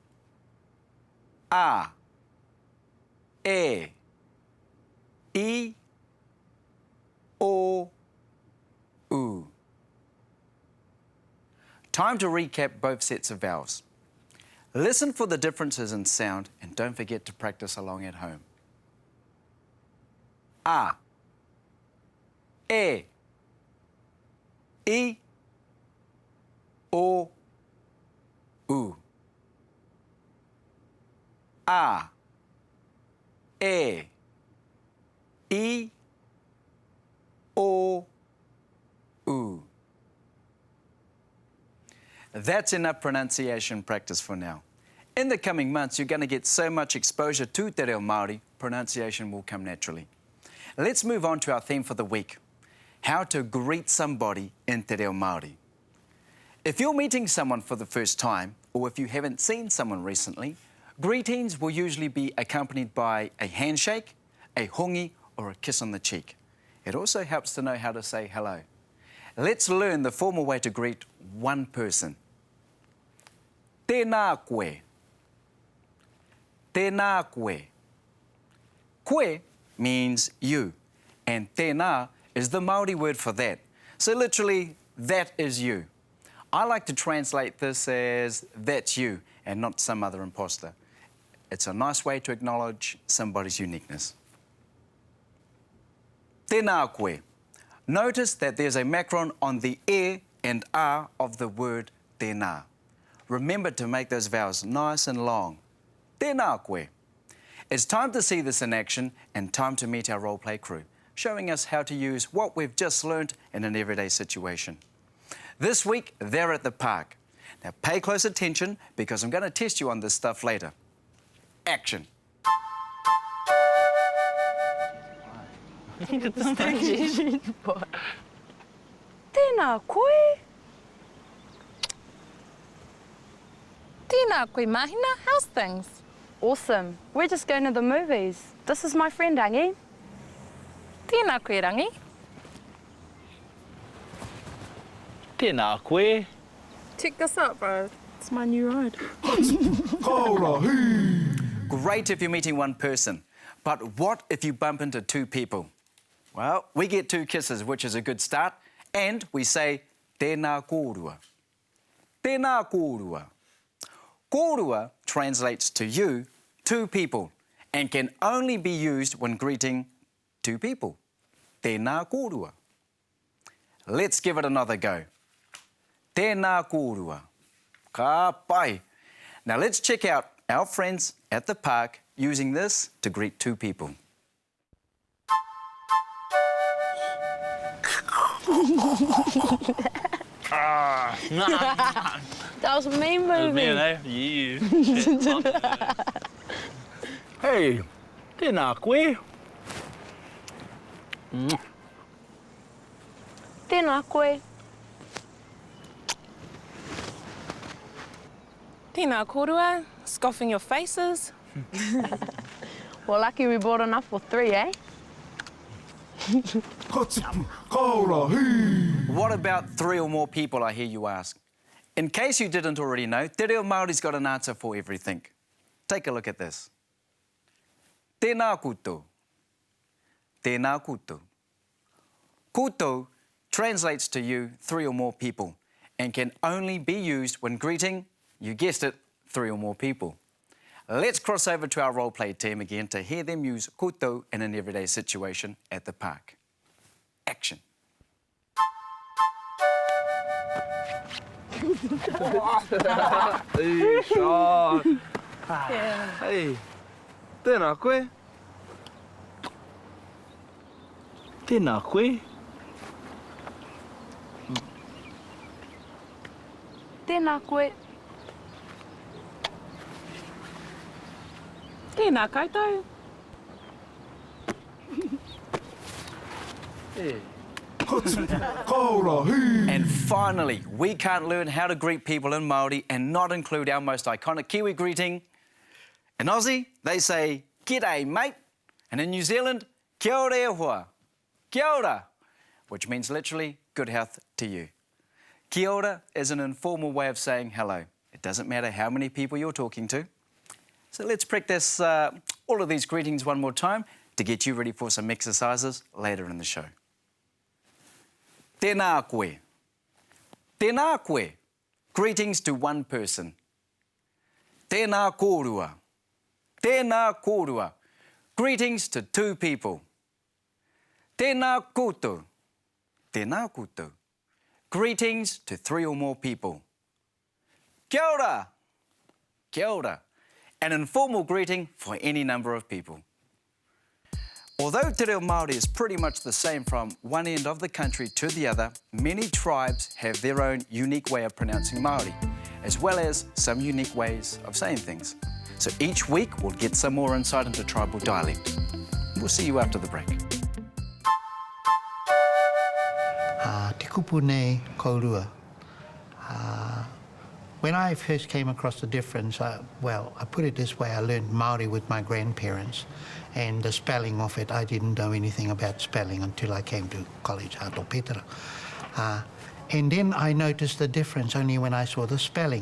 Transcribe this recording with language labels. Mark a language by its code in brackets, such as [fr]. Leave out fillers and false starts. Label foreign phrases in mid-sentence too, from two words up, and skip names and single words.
[mi] A, E, I, O, U. [en] Time to recap both sets of vowels. Listen for the differences in sound and don't forget to practice along at home. [mi] A, E, I, O, U. A, E, I, O, U. [en] That's enough pronunciation practice for now. In the coming months, you're going to get so much exposure to Te Reo Māori, pronunciation will come naturally. Let's move on to our theme for the week. How to greet somebody in Te Reo Māori. If you're meeting someone for the first time, or if you haven't seen someone recently, greetings will usually be accompanied by a handshake, a hongi, or a kiss on the cheek. It also helps to know how to say hello. Let's learn the formal way to greet one person. [mi] Tēnā koe. Tēnā koe. [en] Koe means you, and tēnā is the Māori word for that. So literally, that is you. I like to translate this as that's you and not some other imposter. It's a nice way to acknowledge somebody's uniqueness. [mi] Tēnā koe. [en] Notice that there's a macron on the e and a of the word tēnā. Remember to make those vowels nice and long. [mi] Tēnā koe. [en] It's time to see this in action and time to meet our role-play crew, showing us how to use what we've just learnt in an everyday situation. This week, they're at the park. Now pay close attention because I'm going to test you on this stuff later. Action. [mi] Tēnā koe. Tēnā koe, Mahina. [en] How's things? Awesome. We're just going to the movies. This is my friend, Rangi. [mi] Tēnā koe, Rangi. Tēnā koe. [en] Check this out, bro. It's my new ride. Great if you're meeting one person, but what if you bump into two people? Well, we get two kisses, which is a good start, and we say [mi] tēnā kōrua. Tēnā kōrua. [en] Kōrua translates to you, two people, and can only be used when greeting two people. [mi] Tēnā kōrua. [en] Let's give it another go. [mi] Tēnā kōrua. Ka pai. [en] Now let's check out our friends at the park using this to greet two people. That was me moving. Man, eh? You. [mi] Hey, tēnā koe. Tēnā koe. Tēnā kōrua, [en] scoffing your faces. Well, lucky we bought enough for 3, eh? What about 3 or more people, I hear you ask? In case you didn't already know, Te Reo Māori's got an answer for everything. Take a look at this. [mi] Tēnā koutou. Tēnā koutou. [en] Koutou translates to you 3 or more people and can only be used when greeting, you guessed it, 3 or more people. Let's cross over to our role-play team again to hear them use koutou in an everyday situation at the park. Action. [mi] Hey, tēnā koe. Tēnā koe. Tēnā koe. Tēnā koutou. [en] And finally, we can't learn how to greet people in Māori and not include our most iconic Kiwi greeting. In Aussie, they say, "G'day, mate." And in New Zealand, [mi] "Kia ora hoa." Kia ora, [en] which means literally, good health to you. [mi] Kia ora [en] is an informal way of saying hello. It doesn't matter how many people you're talking to. So let's practice all of these greetings one more time to get you ready for some exercises later in the show. [mi] Tēnā koe. Tēnā koe. [en] Greetings to one person. [mi] Tēnā kōrua. Tēnā kōrua. [en] Greetings to 2 people. [mi] Tēnā koutou. Tēnā koutou. [en] Greetings to 3 or more people. [mi] Kia ora. Kia ora. [en] An informal greeting for any number of people. Although Te Reo Māori is pretty much the same from one end of the country to the other, many tribes have their own unique way of pronouncing Māori, as well as some unique ways of saying things. So each week we'll get some more insight into tribal dialect. We'll see you after the break. [mi] Te kupu nei kaurua. [en] When I first came across the difference, I put it this way, I learned Māori with my grandparents, and the spelling of it, I didn't know anything about spelling until I came to college, Hato Petera. And then I noticed the difference only when I saw the spelling.